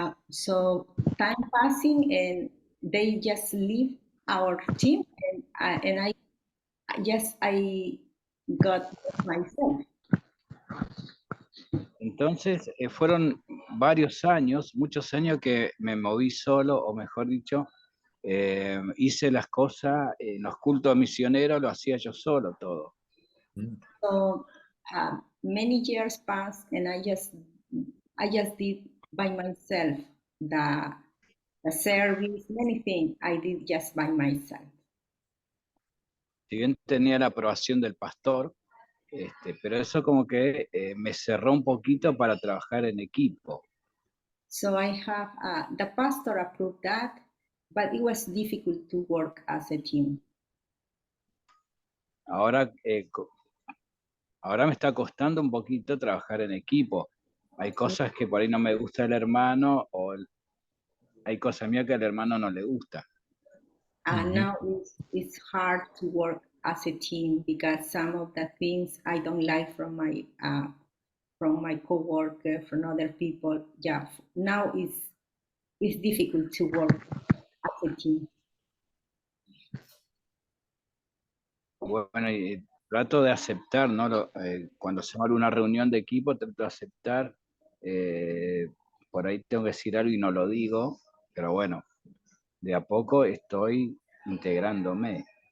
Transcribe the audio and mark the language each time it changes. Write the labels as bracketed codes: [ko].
[en] So time passing and they just leave our team and I got myself. [es] Entonces fueron varios años, muchos años que me moví solo, o mejor dicho, hice las cosas en los cultos misioneros, lo hacía yo solo todo. [en] So many years passed and I just did by myself the service, many things I did just by myself. [es] Si bien tenía la aprobación del pastor, pero eso como que me cerró un poquito para trabajar en equipo. [en] So I have the pastor approved that, but it was difficult to work as a team. [es] Ahora me está costando un poquito trabajar en equipo. Hay cosas que por ahí no me gusta el hermano, o hay cosas mías que al hermano no le gusta. [en] Now it's hard to work as a team because some of the things I don't like from my coworker, from other people. Yeah, now it's difficult to work as a team. [es] Bueno, y trato de aceptar, ¿no? Cuando se va a una reunión de equipo, trato de aceptar. Por ahí tengo que decir algo y no lo digo, pero bueno, de a poco estoy integrándome.